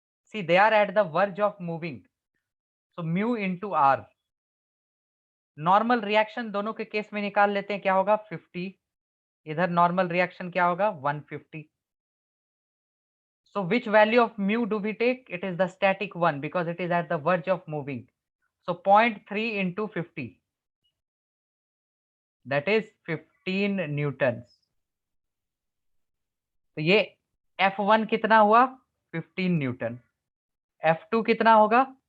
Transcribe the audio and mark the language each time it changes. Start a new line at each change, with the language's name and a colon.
English: See, they are at the verge of moving, so mu into R.
Hindi: Normal reaction दोनों के case में निकाल लेते हैं, क्या होगा? 50. इधर नॉर्मल रिएक्शन क्या होगा? 150.
English: So which value of mu do we take? It is the static one because it is at the verge of moving. So 0.3 into 50, that is 15 newtons.
Hindi: तो ये F1 कितना हुआ? 15 न्यूटन. F2 कितना होगा?